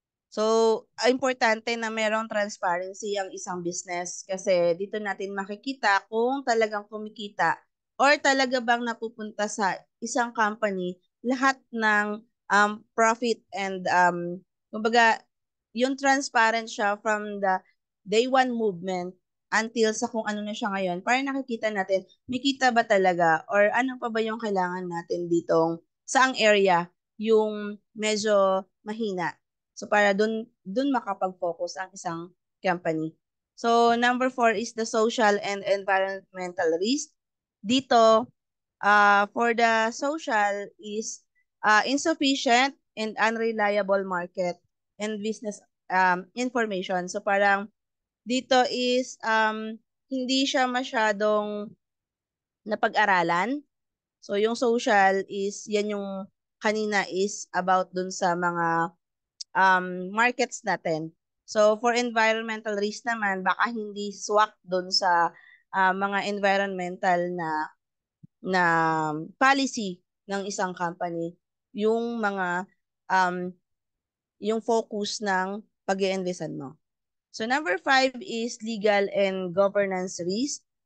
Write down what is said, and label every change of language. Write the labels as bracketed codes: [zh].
[tl] So, importante na merong transparency ang isang business kasi dito natin makikita kung talagang kumikita or talaga bang napupunta sa isang company lahat ng profit and kumbaga yung transparent siya from the day one movement until sa kung ano na siya ngayon para nakikita natin may kita ba talaga or ano pa ba yung kailangan natin ditong saang area yung medyo mahina. So para dun makapag-focus ang isang company. [en] So number 4 is the social and environmental risk. Dito, for the social is insufficient and unreliable market and business information. [tl] So parang dito is hindi siya masyadong napag-aralan. So yung social is yan yung kanina is about dun sa mga markets natin. So for environmental risk naman, baka hindi swak dun sa mga environmental na policy ng isang company yung mga um, yung focus ng pag-i-investan mo. [en] So number 5 is legal and governance risk.